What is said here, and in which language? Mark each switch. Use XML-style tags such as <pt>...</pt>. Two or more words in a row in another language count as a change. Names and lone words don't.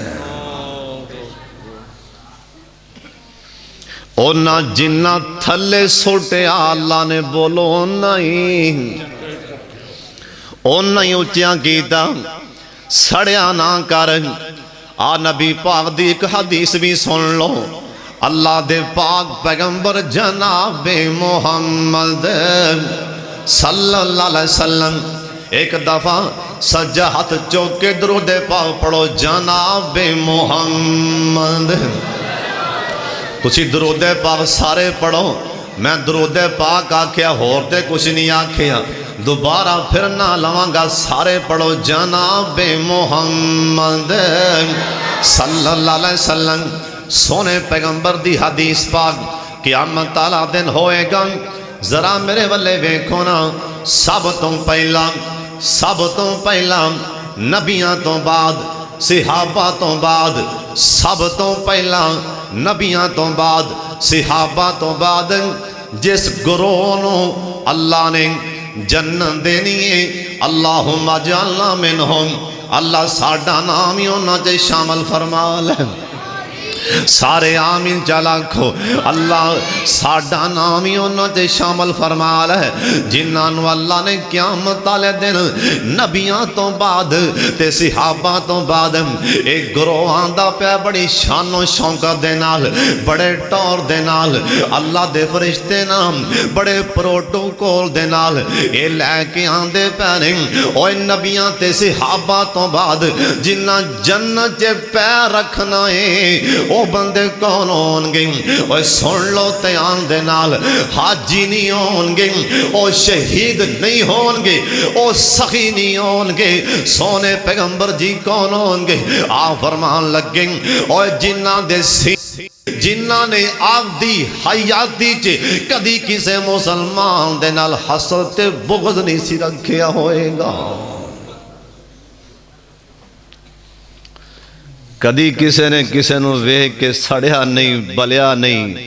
<pa>اونہاں جنہاں تھلے سٹیا اللہ نے بولو اونہاں ہی اچا کیتا، سڑیا نہ کر. آ نبی پاک دی اک حدیث بھی سن لو. اللہ دے پاک پیغمبر جناب محمد</pa> <ar>صلى الله عليه وسلم</ar> <pa>اک دفعہ سجا ہتھ چک کے درود پاک پڑھو، جناب محمد. کجھ درود پاک سارے پڑھو. میں درود پاک آکھیا ہور تے کجھ نہیں آکھیا، دوبارہ پھر نہ لواں گا، سارے پڑھو جناب محمد</pa> <ar>صلى الله عليه وسلم.</ar> <pa>سوہنے پیغمبر دی حدیث پاک، قیامت والا دن ہووے گا، ذرا میرے ول ویکھو نا. سب توں پہلا نبیاں توں بعد، صحابہ توں بعد، سب توں پہلا نبیاں توں بعد، صحابہ توں بعد جس گروہ نوں اللہ نے جنت دینی ہے,</pa> <ar>اللهم اجعلنا منهم,</ar> <pa>اللہ ساڈا نام ہی انہاں چ شامل فرما لے. سارے آمین چلاکھو، اللہ ساڈا نام ہی انہاں تے شامل فرما لے جنہاں اللہ نے قیامت والے دن نبیاں توں بعد تے صحابہ توں بعد اک گروہ آندا پیا بڑی شان و شوکت دے نال، بڑے ٹور دے نال، اللہ دے فرشتے نام بڑے پروٹوکول دے نال ایہ لے کے آندے پئے نے. اوئے نبیاں تے صحابہ توں بعد جنہاں جنت چ پیر رکھنا ہے او بندے کون ہونگے? اور سن لو دھیان دے نال، حاجی نہیں ہونگے، او شہید نہیں ہونگے، او سخی نہیں ہونگے. سوہنے پیغمبر جی کون ہونگے? آ فرمان لگے، اور جنہاں دے جنہاں نے آپدی حیاتی چ کدی کسے مسلمان دے نال حسد تے بغض نہیں سی رکھیا ہووے گا، کدی کسی نے کسی نوں ویکھ کے سڑیا نہیں، بلیا نہیں.</pa>